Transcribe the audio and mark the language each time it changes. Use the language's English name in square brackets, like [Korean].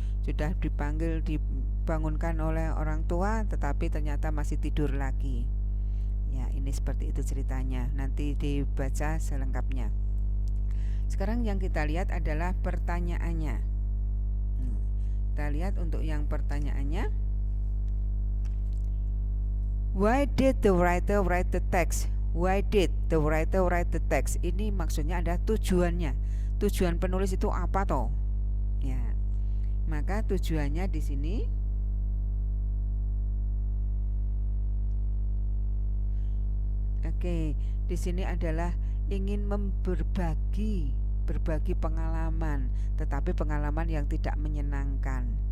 [Indonesian] Sudah dibangunkan oleh orang tua, tetapi ternyata masih tidur lagi. Ya, ini seperti itu ceritanya. Nanti dibaca selengkapnya. Sekarang yang kita lihat adalah pertanyaannya. Kita lihat untuk yang pertanyaannya. [English] Why did the writer write the text? Why did the writer write the text? [Indonesian] Ini maksudnya ada tujuannya. Tujuan penulis itu apa toh? Ya. Maka tujuannya di sini di sini adalah ingin berbagi pengalaman, tetapi pengalaman yang tidak menyenangkan.